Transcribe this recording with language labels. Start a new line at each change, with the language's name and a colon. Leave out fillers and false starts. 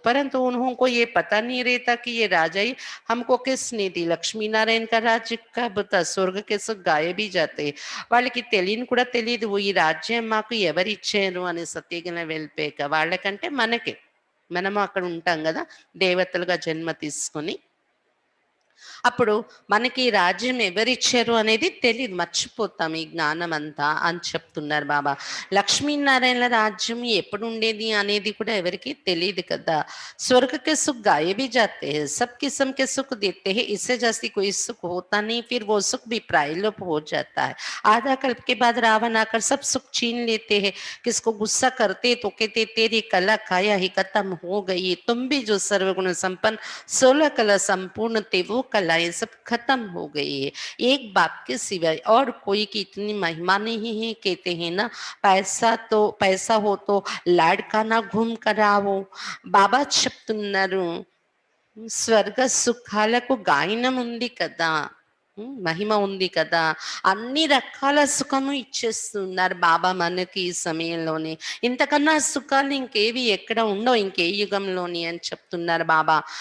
Hindi: परंतु उन्होंने ये पता नहीं रहता कि ये राजाई हमको किसने दी. లక్ష్మీ నారాయణ का राज्य कब था. स्वर्ग के सुख गायब ही जाते.
Telugu: వాళ్ళకి తెలియని కూడా తెలియదు ఈ రాజ్యం మాకు ఎవరిచ్చారు అని సత్యగన వెళ్ళిపోయాక. వాళ్ళకంటే మనము అక్కడ ఉంటాం కదా దేవతలుగా జన్మ తీసుకొని. అప్పుడు మనకి రాజ్యం ఎవరిచ్చారు అనేది తెలియదు, మర్చిపోతాం ఈ జ్ఞానం అంతా అని చెప్తున్నారు బాబా. లక్ష్మీనారాయణ రాజ్యం ఎప్పుడు ఉండేది అనేది కూడా ఎవరికి తెలియదు కదా.
Hindi: स्वर्ग के सुख गायब ही जाते हैं. सब किस्म के सुख देते हैं. इससे जैसी कोई सुख होता नहीं. फिर वो सुख भी प्रायलोप हो जाता है. आधा कल्प के बाद रावण आकर सब सुख छीन लेते हैं. किसको गुस्सा करते तो कहते तेरी कला काया ही खत्म हो गई. तुम भी जो सर्वगुण संपन्न 16 कला संपूर्ण थे वो कलाएं सब खत्म हो गई है. एक बाप के सिवाय और कोई की इतनी महिमा नहीं है. कहते हैं ना पैसा हो तो लाड़का ना घूम करावो.
Telugu: బాబా చెప్తున్నారు స్వర్గ సుఖాలకు గాయనం ఉంది కదా, మహిమ ఉంది కదా, అన్ని రకాల సుఖము ఇచ్చేస్తున్నారు బాబా మనకి ఈ సమయంలోనే. ఇంతకన్నా సుఖాలు ఇంకేవి ఎక్కడ ఉండవు ఇంకే యుగంలోని అని చెప్తున్నారు బాబా.